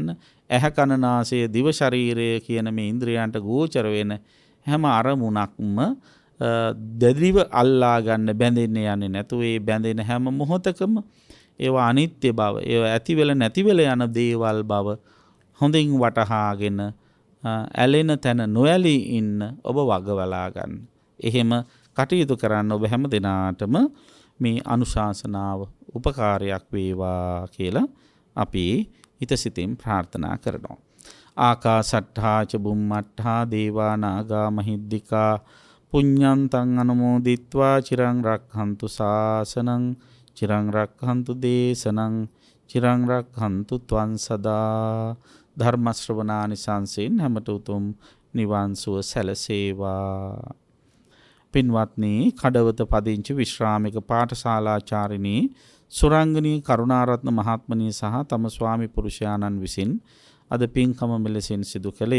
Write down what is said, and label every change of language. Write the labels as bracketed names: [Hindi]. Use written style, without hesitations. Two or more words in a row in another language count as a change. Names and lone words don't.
[Sinhala] ඇහැ කන නාසය දිව ශරීරය කියන මේ ඉන්ද්‍රියයන්ට ගෝචර වෙන හැම අරමුණක්ම දැඩිව අල්ලා ගන්න බැඳෙන්න යන්නේ නැතුව ඒ බැඳෙන හැම මොහොතකම ඒවා අනිත්‍ය බව, ඒවා ඇති වෙල නැති වෙල යන දේවල් බව හොඳින් වටහාගෙන ඇලෙන තැන නොඇලී ඉන්න ඔබ වගවලා ගන්න. එහෙම කටයුතු කරන්න ඔබ හැම දිනාටම මේ අනුශාසනාව උපකාරයක් වේවා කියලා අපි හිතසිතින් ප්‍රාර්ථනා කරනවා. [Pali] ආකාසට්ඨා ච බුම්මට්ඨා දේවා නාග මහිද්దికා පුඤ්ඤන්තං අනුමෝදිත්වා චිරං රක්ඛන්තු ශාසනං චිරං රක්ඛන්තු දේශනං චිරං රක්ඛන්තු ත්වං සදා. [Sinhala] ධර්ම ශ්‍රවණානිසංසයෙන් හැමට උතුම් නිවන් සුව සැලසේවා. පින්වත්නි, කඩවත පදිංචි විශ්‍රාමික පාඨශාලාචාරිණී සුරංගනී කරුණාරත්න මහත්මණී සහ තම ස්වාමි පුරුෂයාණන් විසින් අද පින්කම මෙලෙසින් සිදු කළේ.